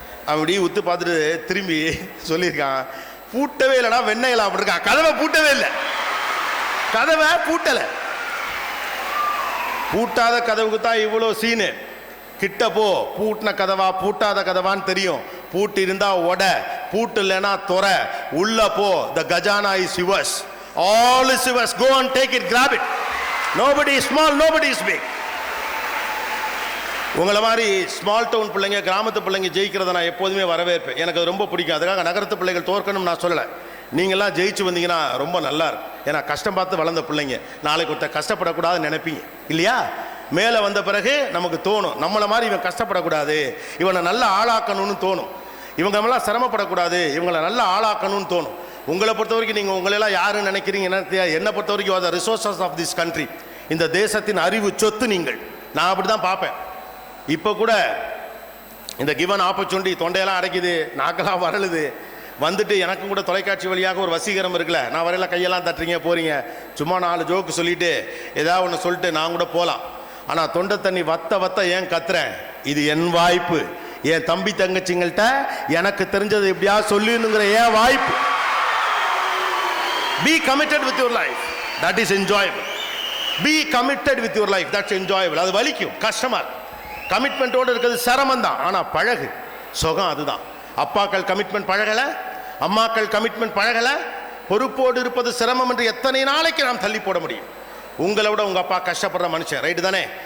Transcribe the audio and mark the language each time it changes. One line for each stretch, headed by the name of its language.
Tamil: அப்படி உத்து பார்த்துட்டு திரும்பி சொல்லியிருக்கான், பூட்டவே இல்லைடா வெண்ணையலாம் அப்படி இருக்கான். கதவை பூட்டவே இல்லை, கதவை பூட்டலை. பூட்டாத கதவுக்கு தான் இவ்வளோ சீனு. கிட்ட போ, பூட்டின கதவா பூட்டாத கதவான்னு தெரியும். பூட்டு இருந்தா ஒட, பூட்டு இல்லைன்னா தொற, உள்ள போ.
English: The Gajana is yours, all is yours, go and take it, grab it. Nobody is small, nobody is big.
Tamil: உங்களை மாதிரி ஸ்மால் டவுன் பிள்ளைங்க, கிராமத்து பிள்ளைங்க ஜெயிக்கிறத நான் எப்போதுமே வரவேற்பேன். எனக்கு அது ரொம்ப பிடிக்கும். அதுக்காக நகரத்து பிள்ளைகள் தோற்கணும்னு நான் சொல்லலை. நீங்களாம் ஜெயிச்சு வந்தீங்கன்னா ரொம்ப நல்லா இருக்கும். ஏன்னா கஷ்டம் பார்த்து வளர்ந்த பிள்ளைங்க, நாளைக்கு ஒருத்தர் கஷ்டப்படக்கூடாதுன்னு நினைப்பீங்க இல்லையா? மேலே வந்த பிறகு நமக்கு தோணும் நம்மளை மாதிரி இவன் கஷ்டப்படக்கூடாது, இவனை நல்ல ஆளாக்கணும்னு தோணும். இவங்க எல்லாம் சிரமப்படக்கூடாது, இவங்களை நல்ல ஆளாக்கணும்னு தோணும். உங்களை பொறுத்த வரைக்கும் நீங்கள் உங்களெல்லாம் யாருன்னு நினைக்கிறீங்க என்னை பொறுத்த வரைக்கும் அது
English: resources of this country,
Tamil: இந்த தேசத்தின் அறிவு சொத்து நீங்கள். நான் அப்படி தான் பார்ப்பேன். இப்போ கூட இந்த கிவன் ஆப்பர்ச்சுனிட்டி தொண்டையெல்லாம் அடைக்குது, நாக்கெல்லாம் வரலுது, வந்துட்டு எனக்கும் கூட தொலைக்காட்சி வழியாக ஒரு வசீகரம் இருக்குல்ல, நான் வரையில கையெல்லாம் தட்டுறீங்க போகிறீங்க, சும்மா 4 ஜோக்கு சொல்லிவிட்டு ஏதாவது ஒன்று சொல்லிட்டு நான் கூட போகலாம். ஆனால் தொண்டை தண்ணி வத்த ஏன் கத்துறேன்? இது என் வாய்ப்பு. என் தம்பி தங்கச்சிங்கள்கிட்ட எனக்கு தெரிஞ்சது எப்படியா சொல்லுங்கிற ஏன் வாய்ப்பு.
English: Be committed with your life. That is enjoyable. Be committed with your life. That's enjoyable.
Tamil: அது வலிக்கும், கஷ்டமா இருக்கும். கமிட்மெண்ட்டோடு இருக்கிறது சிரமம் தான், ஆனால் பழகு, சுகம் அதுதான். அப்பாக்கள் கமிட்மெண்ட் பழகலை, அம்மாக்கள் கமிட்மெண்ட் பழகலை. பொறுப்போடு இருப்பது சிரமம் என்று எத்தனை நாளைக்கு நாம் தள்ளி போட முடியும்? உங்களை விட உங்கள் அப்பா கஷ்டப்படுற மனுஷன், ரைட்டு தானே?